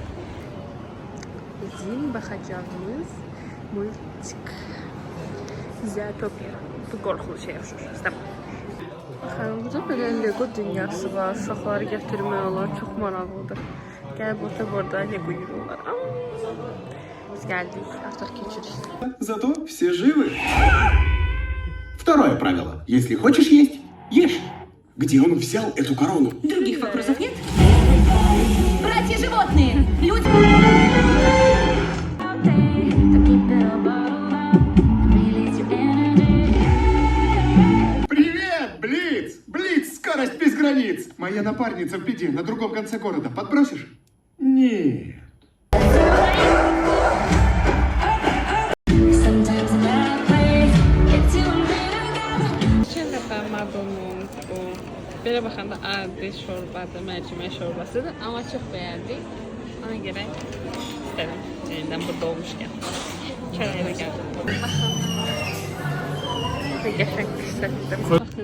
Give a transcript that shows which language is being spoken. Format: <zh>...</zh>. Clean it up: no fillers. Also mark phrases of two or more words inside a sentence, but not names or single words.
<az>Bizim baxacağımız multik Zootopya. Bu qorxulu şey yaşır. İstəməm. Baxın, burada belə Lego dünyası var. Uşaqları gətirmək olar. Çox maraqlıdır. Gəlib burada Lego yürürlər. Biz gəldik. Artıq keçirik.</az> <ru>Зато все живы. Второе правило. Если хочешь есть, ешь. Где он взял эту корону? Других вопросов нет? Братья животные! Люди... Привет, Блиц! Блиц, скорость без границ! Моя напарница в беде, на другом конце города. Подбросишь? Нет.</ru> <az>Geçen dəfə Madonun bu belə baxanda adi şorbadır, mərcimək şorbasıdır, amma çox bəyəndik. Ona görə istədim. Yenidən burada olmuşkən. Kərəylə gəldim. Baxın. Qəşəng hissətdim. Baxın.</az>